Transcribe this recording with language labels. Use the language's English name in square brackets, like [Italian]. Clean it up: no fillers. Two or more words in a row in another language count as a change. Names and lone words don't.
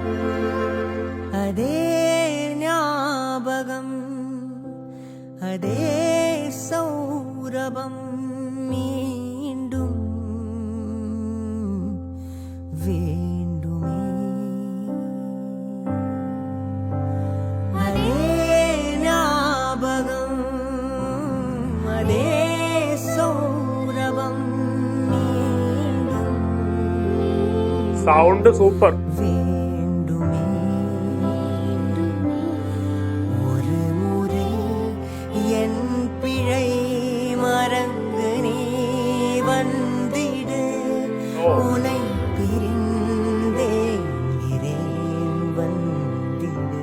[Tamil] അതേ ஞாபகம், அதே சௌரபம் மீண்டும் வேண்டுமே, அதே ஞாபகம், அதே சௌரபம் மீண்டும் [Malayalam] സൗണ്ട് സൂപ്പർ. [Tamil] வேண்டுமே, ஒரு முறை என் பிழை மறந்து நீ வந்திடு, உனை பிரிந்தேங்கிறேன் வந்திடு,